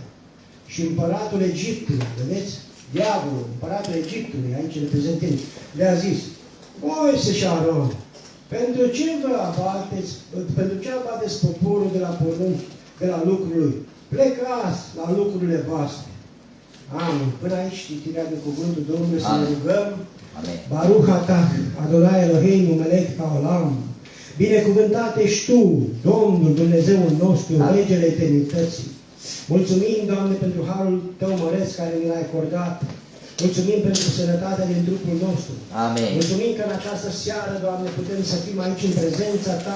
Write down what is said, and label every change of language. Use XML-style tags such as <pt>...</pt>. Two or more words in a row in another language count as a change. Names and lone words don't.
<ro>Și împăratul Egiptului, vedeți? Diavolul, împăratul Egiptului, aici reprezentând, le-a zis: Moise și Aron, pentru ce abateți poporul de la porunci, de la lucrul lui? Plecați la lucrurile voastre. Amin. Până aici citirea de cuvântul Domnului, să ne rugăm. Amin.</ro> <he>ברוך אתה, אדני אלהינו מלך העולם.</he> <ro>Binecuvântat ești Tu, Domnul Dumnezeul nostru, Regele Eternității. Mulțumim, Doamne, pentru harul Tău măreț care ne l-ai acordat. Mulțumim pentru sănătatea din trupul nostru. Amin. Mulțumim că în această seară, Doamne, putem să fim aici în prezența Ta,</ro>